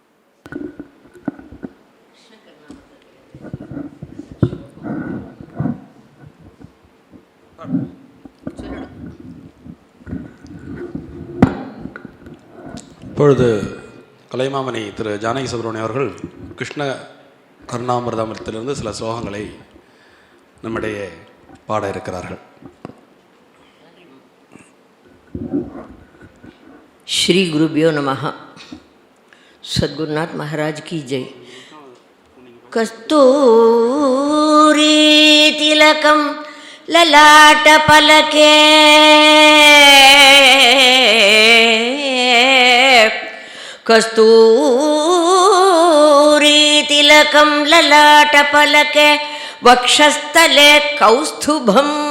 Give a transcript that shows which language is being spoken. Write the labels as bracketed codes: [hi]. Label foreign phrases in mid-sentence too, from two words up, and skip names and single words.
[ta] இப்பொழுது கலைமாமணி திரு ஜானகி சுப்ரமணியம் அவர்கள் கிருஷ்ண கர்ணாமிர்தத்திலிருந்து சில ஸ்லோகங்களை நம்மிடையே பாட இருக்கிறார்கள். [sa] श्री गुरुभ्यो नमः. [hi] सद्गुरुनाथ महाराज की जय. [sa] कस्तूरी तिलकं ललाट पलके कस्तूरी तिलकं ललाट पलके वक्षस्थले कौस्तुभं